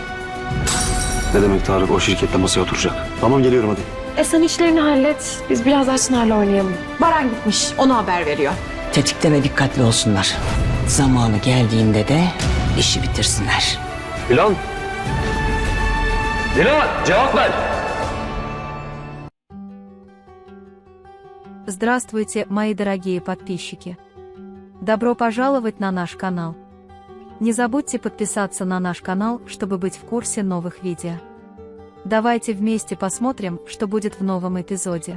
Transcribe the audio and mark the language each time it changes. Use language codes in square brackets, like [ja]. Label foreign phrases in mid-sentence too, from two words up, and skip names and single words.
[tr] Ne demek Tarık o şirkette masaya oturacak? Tamam geliyorum hadi. Sen işlerini hallet. Biz biraz daha Çınar'la oynayalım. Baran gitmiş. Ona haber veriyor. Tetikte ve dikkatli olsunlar. Zamanı geldiğinde de işi bitirsinler. Dilan! Dilan cevap ver! [ru] Здравствуйте, мои дорогие подписчики! Добро пожаловать на наш канал! Не забудьте подписаться на наш канал, чтобы быть в курсе новых видео. Давайте вместе посмотрим, что будет в новом эпизоде.